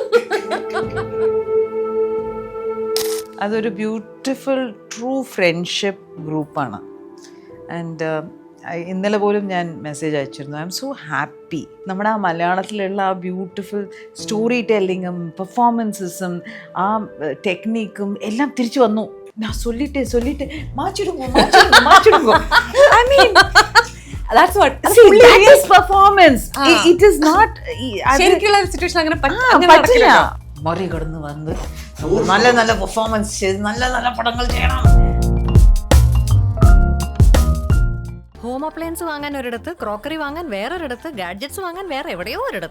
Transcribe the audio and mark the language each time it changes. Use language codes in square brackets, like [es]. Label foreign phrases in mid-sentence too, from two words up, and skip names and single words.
[ml] അതൊരു [en] beautiful true friendship [ml] ഗ്രൂപ്പാണ്. ആൻഡ് ഇന്നലെ പോലും ഞാൻ മെസ്സേജ് അയച്ചിരുന്നു. [en] I am so happy. [ml] നമ്മുടെ ആ മലയാളത്തിലുള്ള ആ [en] beautiful story [ml] ടെല്ലിങ്ങും പെർഫോമൻസസും ആ ടെക്നിക്കും എല്ലാം തിരിച്ചു വന്നു. [ta] ഞാൻ சொல்லிட்டு மாச்சிடுங்க. [en] I mean that's what hilarious performance. It is not [ml] ശരിക്കുള്ള സിറ്റുവേഷൻ അങ്ങനെ പറ്റില്ല. മറികടന്ന് വന്ന് നല്ല പെർഫോമൻസ് ചെയ്ത് നല്ല പടങ്ങൾ ചെയ്യണം. [en] home appliance [ml] വാങ്ങാൻ ഒരിടത്ത്, ക്രോക്കറി വാങ്ങാൻ വേറൊരിടത്ത്, ഗാഡ്ജറ്റ്സ് വാങ്ങാൻ വേറെ എവിടെയോ ഒരിടത്ത്.